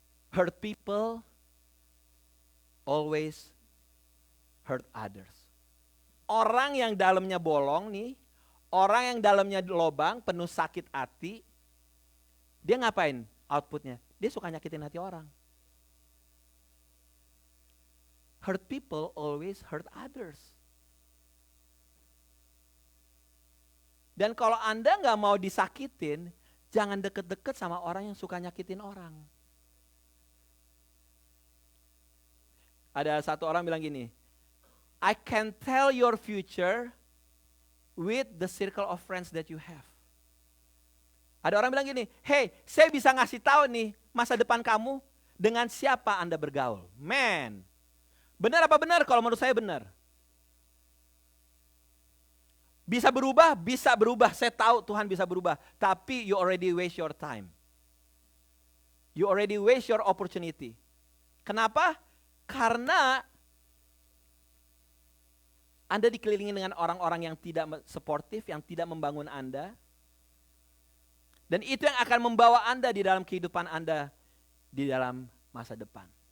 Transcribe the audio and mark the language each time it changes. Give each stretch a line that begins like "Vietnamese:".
English: Hurt people always hurt others.
Indonesian: Orang yang dalamnya bolong nih, orang yang dalamnya lobang, penuh sakit hati, dia ngapain outputnya? Dia suka nyakitin hati orang.
English: Hurt people always hurt others.
Indonesian: Dan kalau Anda nggak mau disakitin, jangan deket-deket sama orang yang suka nyakitin orang. Ada satu orang bilang gini,
English: I can tell your future with the circle of friends that you have.
Indonesian: Ada orang bilang gini, hey, saya bisa ngasih tahu nih masa depan kamu dengan siapa Anda bergaul. Man, benar apa benar? Kalau menurut saya benar. Bisa berubah, bisa berubah. Saya tahu Tuhan bisa berubah. Tapi
English: you already waste your time. You already waste your opportunity.
Indonesian: Kenapa? Karena Anda dikelilingi dengan orang-orang yang tidak suportif, yang tidak membangun Anda. Dan itu yang akan membawa Anda di dalam kehidupan Anda di dalam masa depan.